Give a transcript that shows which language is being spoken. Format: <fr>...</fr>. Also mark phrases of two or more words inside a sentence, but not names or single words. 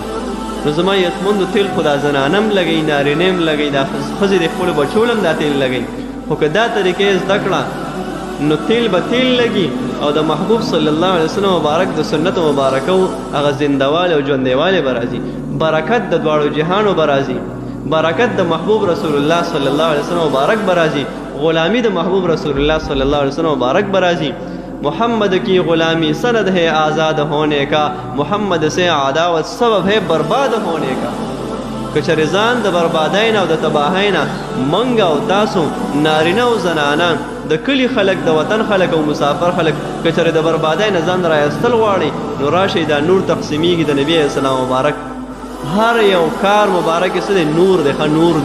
<ps>نو زما یتمندو تیل خو دا زنانه هم لګوي، نارینه هم لګوي، دا ښځې د خپلو بچو هم دا تیل لګوي، خو که دا طریقې یې زده کړه نو تیل به تیل لګي او د محبوب</ps> <ar>صلی الله علیه وسلم</ar> <ps>مبارک د سنتو مبارکو هغه زندهوالی او ژوندیوالی به راځي، برکت د دواړو جهانو به راځي، برکت د محبوب رسول الله</ps> <ar>صلی الله علیه وسلم</ar> <ps>مبارک به راځي، غلامی د محبوب رسول الله</ps> <ar>صلی الله علیه وسلم</ar> <ps>مبارک به راځي.</ps> <ur>محمد کی غلامی سند ہے آزاد ہونے کا، محمد سے عداوت سبب ہے برباد ہونے کا.</ur> <ps>که چېرې ځان د بربادۍ نه او د تباهۍ نه موږ او تاسو نارینه او زنانه د کلي خلک د وطن خلک او مسافر خلک که چېرې د بربادۍ نه ځان رایستل غواړي نو راشئ دا نور تقسیمیږي د نبي</ps> <ar>علیه السلام</ar> <ps>مبارک هر یو کار مبارک یې څه دی نور دی ښه نور دی.</ps>